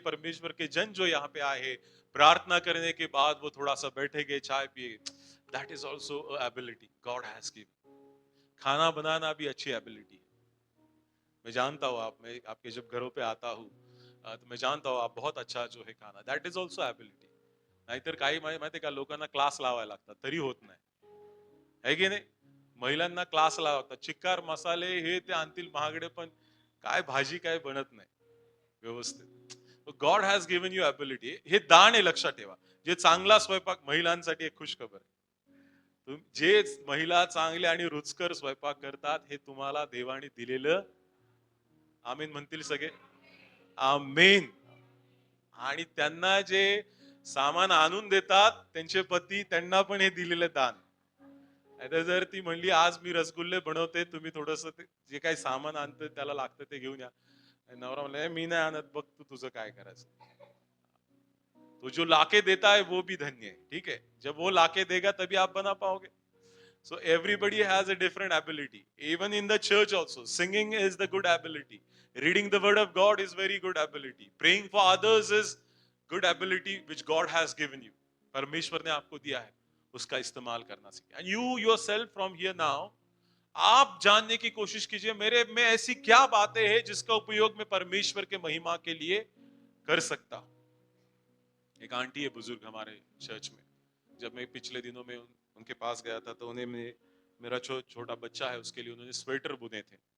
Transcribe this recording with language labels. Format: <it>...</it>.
<hi>परमेश्वर के जन जो यहाँ पे आए हैं, प्रार्थना करने के बाद वो थोड़ा सा बैठेंगे, चाय पिए,</hi> <en>That is also ability God has given.</en> <hi>खाना बनाना भी अच्छी एबिलिटी है। मैं जानता हूँ आप, मैं आपके जब घरों पे आता हूँ, तो मैं जानता हूँ आप बहुत अच्छा जो है खाना,</hi> <en>That is also ability.</en> <mr>नाहीतर काही माहिती का, लोकांना क्लास लावायला लागतात तरी होत नाही, है की नाही? महिलांना क्लास लावतात, चिक्कार मसाले हे ते आणतील महागडे, पण काय भाजी काय बनत नाही व्यवस्थित।</mr> <en>God has given you ability,</en> <mr>हे दान आहे, लक्षात ठेवा। जे चांगला स्वयंपाक, महिलांसाठी एक खुश खबर आहे, जे महिला चांगले आणि रुचकर स्वयंपाक करतात, हे तुम्हाला देवाने दिलेलं, आमीन म्हणतील सगळे, आमेन। आणि त्यांना जे सामान आणून देतात त्यांचे पती, त्यांना पण हे दिलेलं दान। आता जर ती म्हणली आज मी रसगुल्ले बनवते, तुम्ही थोडस जे काही सामान आणतं त्याला लागतं ते घेऊन या, नवरा म्हणला मी नाही आणत, बघ तू तुझं काय करायचं।</mr> <hi>तो जो लाके देता है वो भी धन्य है, ठीक है, जब वो लाके देगा तभी आप बना पाओगे।</hi> <en>So everybody has a different ability. Even in the church also, singing is the good ability. Reading the word of God is very good ability. Praying for others is good ability which God has given you.</en> <hi>परमेश्वर ने आपको दिया है, उसका इस्तेमाल करना सीखिए।</hi> <en>And you yourself from here now,</en> <hi>आप जानने की कोशिश कीजिए मेरे में ऐसी क्या बातें हैं जिसका उपयोग मैं परमेश्वर के महिमा के लिए कर सकता हूं। एक आंटी है बुजुर्ग हमारे चर्च में, जब मैं पिछले दिनों में उनके पास गया था, तो उन्हें मेरा छोटा बच्चा है उसके लिए उन्होंने स्वेटर बुने थे।</hi>